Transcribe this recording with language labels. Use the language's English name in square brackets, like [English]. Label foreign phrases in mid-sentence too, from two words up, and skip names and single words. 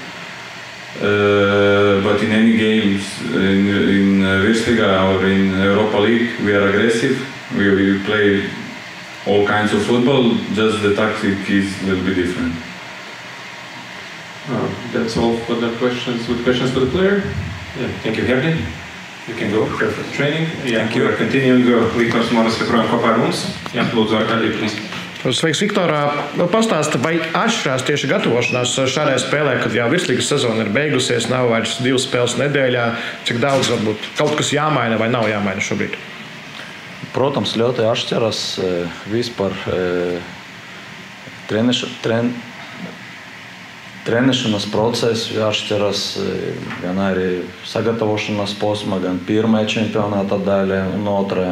[English] But in any games in Virtsliga or in Europa League, we are aggressive. We play all kinds of football. Just the tactic is a little bit different. That's all for the questions. With questions for the player? Yeah. Thank you, Herdi. You can go for the training. Yeah, thank you. We are continuing. [Latvian] Viktors Moras joprojām kopā ar mums. Jā, lūdzu, Arkādij, please. Sveiks, Viktor. Pastāsti, vai atšķirās tieši gatavošanās šādai spēlē, kad jau Virtsligas sezona ir beigusies, nav vairs 2 spēles nedēļā, cik daudz varbūt kaut kas jāmaina vai nav jāmaina šobrīd? Protams, ļoti atšķiras vispār trenēšanas process, atšķiras gan arī sagatavošanās posma, gan pirmajā čempionāta daļā un otrajā.